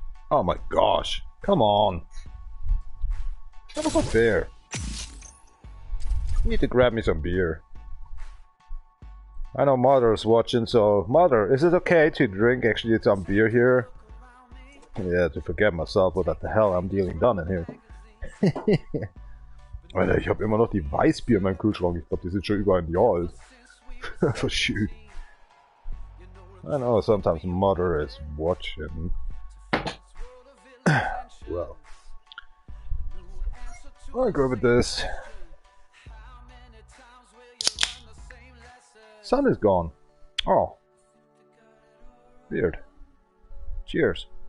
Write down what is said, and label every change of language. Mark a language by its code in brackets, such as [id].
[en] Oh my gosh, come on. That was unfair. I need to grab me some beer. I know Mother's watching, so Mother, is it okay to drink actually some beer here? Yeah, to forget myself what the hell I'm dealing done in here. [de] Alter, ich habe immer noch die Weißbier in meinem Kühlschrank. Ich glaube, die sind schon über ein Jahr alt. [en] So shoot. I know sometimes Mother is watching. Well, I'll go with this. Sun is gone. Oh. Weird. Cheers.